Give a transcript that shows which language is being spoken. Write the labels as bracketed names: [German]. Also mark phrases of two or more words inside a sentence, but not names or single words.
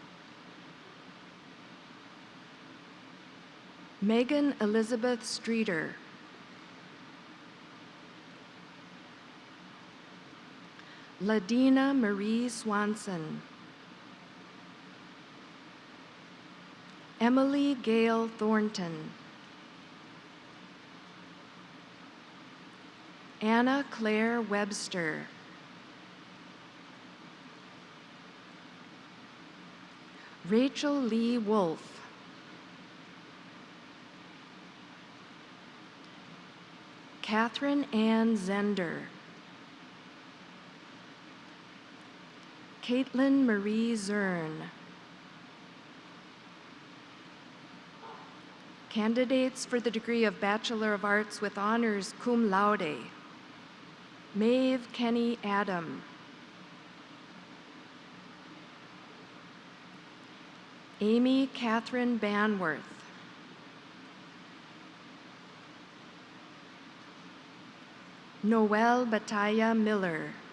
[English] Megan Elizabeth Streeter. Ladina Marie Swanson. Emily Gail Thornton. Anna Claire Webster. Rachel Lee Wolf. Catherine Ann Zender. Caitlin Marie Zern. Candidates for the degree of Bachelor of Arts with Honors [Latin] Cum Laude. [English] Maeve Kenny Adam. Amy Catherine Banworth. Noelle Bataya Miller.